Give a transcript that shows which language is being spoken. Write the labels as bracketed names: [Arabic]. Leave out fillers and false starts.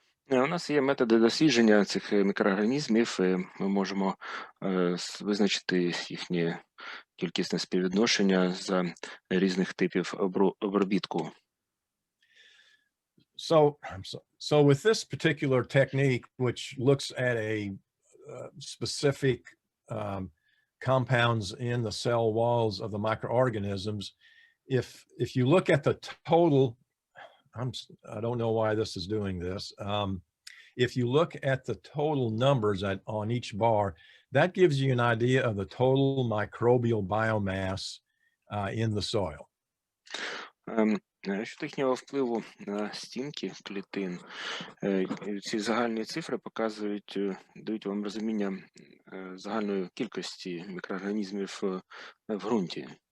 [Ukrainian] У нас є методи дослідження цих мікроорганізмів, і ми можемо визначити їхнє кількісне співвідношення за різних типів обробітку. [English] So with this particular technique, which looks at a specific compounds in the cell walls of the microorganisms, if you look at the total, I don't know why this is doing this. If you look at the total numbers on each bar, that gives you an idea of the total microbial biomass in the soil. [Ukrainian] Щодо їхнього впливу на стінки клітин, ці загальні цифри показують, дають вам розуміння загальної кількості мікроорганізмів в ґрунті.